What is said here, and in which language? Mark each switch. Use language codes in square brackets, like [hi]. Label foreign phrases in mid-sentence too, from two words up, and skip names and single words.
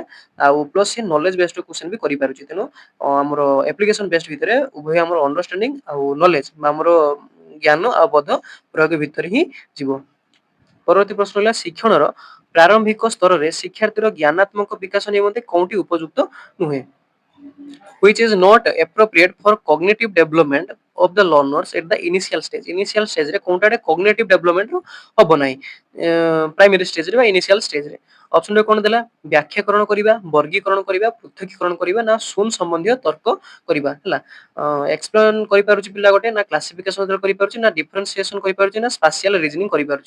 [or] ଆଉ ପ୍ଲସ ସେ [en] knowledge based question [or] ବି କରିପାରୁଛି। ତେଣୁ ଆମର [en] application based [or] ଭିତରେ ଉଭୟ ଆମର ଅଣ୍ଡରଷ୍ଟାଣ୍ଡିଂ ଆଉ ନଲେଜ ବା ଆମର ଜ୍ଞାନ ଆଉ ବୋଧ ପ୍ରୟୋଗ ଭିତରେ ହିଁ ଯିବ। ପରବର୍ତ୍ତୀ ପ୍ରଶ୍ନ ହେଲା ଶିକ୍ଷଣର ପ୍ରାରମ୍ଭିକ ସ୍ତରରେ ଶିକ୍ଷାର୍ଥୀର ଜ୍ଞାନାତ୍ମକ ବିକାଶ ନିମନ୍ତେ କୋଉଠି ଉପଯୁକ୍ତ ନୁହେଁ? [en] which is not appropriate for cognitive development of the learners at the initial stage. Initial stage [or] ରେ କୋଉଟା [en] cognitive development [or] ହବ ନାହିଁ [en] primary stage [or] ରେ ବା [en] initial stage [or] ରେ। ଅପସନ ରେ କଣ ଦେଲା? ବ୍ୟାଖ୍ୟାକରଣ କରିବା, ବର୍ଗୀକରଣ କରିବା, ପୃଥକୀକରଣ କରିବା ନା ଶୂନ ସମ୍ବନ୍ଧୀୟ ତର୍କ କରିବା ହେଲା। ଏକ୍ସପ୍ଲେନ କରିପାରୁଛି ପିଲା ଗୋଟେ ନା କ୍ଲାସିଫିକେସନ କରିପାରୁଛି ନା ଡିଫରେନ୍ସିଏସନ କରିପାରୁଛି ନା [en] spatial reasoning [or] କରିପାରୁଛି।